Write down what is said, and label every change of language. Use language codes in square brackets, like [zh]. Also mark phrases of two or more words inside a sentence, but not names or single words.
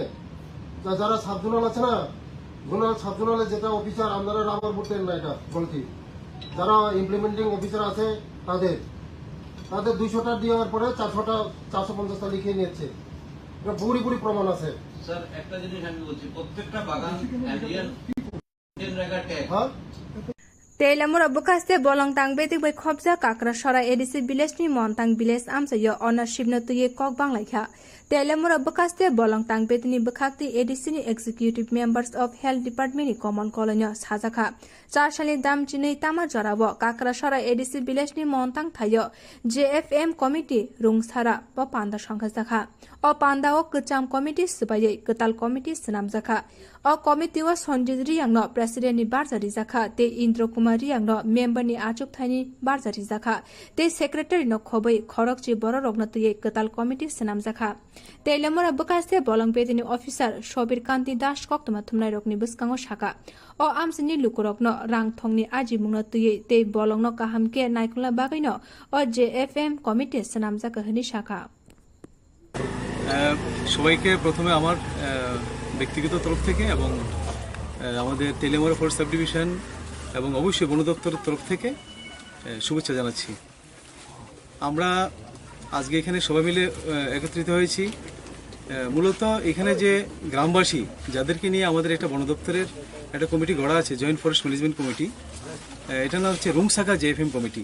[bn] যারা সাব জুনাল আছে না, সাব জুনালে যেটা অফিসার, আপনারা [en] rubber board [bn] দেন না, এটা বলছি। যারা [en] implementing officer [bn] আছে তাদের 200টা দেওয়ার পরে 450টা লিখে নিচ্ছে, এটা পুরি প্রমাণ আছে স্যার। একটা জিনিস আমি বলছি, প্রত্যেকটা বাগান ইন্ডিয়ান রেগা ট্যাগ [trp] Telamura bukaste bolong tang betik bai khobja kakra sora edisi village ni montang village amsayo ownership na tuye kok banglaikha. Telamura bukaste bolong tang betini bukhakti edisi ni [en] executive members of health department [trp] ni common colony sajakha. 4 sali dam chinei tama jorabo kakra sora edisi village ni montang thayo [en] JFM committee [trp] rungsara ba panda sangha jakha. O panda o kcham committee subayai ketal committee snam jakha. O committee o sonjidri yangno president ni barjari jakha te Indro Kumari yangno member ni achuk thani barjari jakha te secretary no khobai khorokchi boro rogna tuye ketal committee snam jakha. Telamura bukaste bolong betini officer Shobir Kanti Das koktoma thumnai rokni buskango shaka. O amsini lukurokno rang thongni aji mungno tuye te bolongno kahamke naikula bagaino o JFM committee snam jakha hani shaka. [bn] সবাইকে প্রথমে আমার ব্যক্তিগত তরফ থেকে এবং আমাদের তেলেমুরা [en] force sub division [bn] এবং অবশ্যই বন দপ্তরের তরফ থেকে শুভেচ্ছা জানাচ্ছি। আমরা আজকে এখানে সবাই মিলে একত্রিত হয়েছি মূলত এখানে যে গ্রামবাসী যাদেরকে নিয়ে আমাদের একটা বন দপ্তরের একটা কমিটি গড়া আছে, [en] joint forest management committee, [bn] এটার নাম হচ্ছে রুংসাকা JFM কমিটি।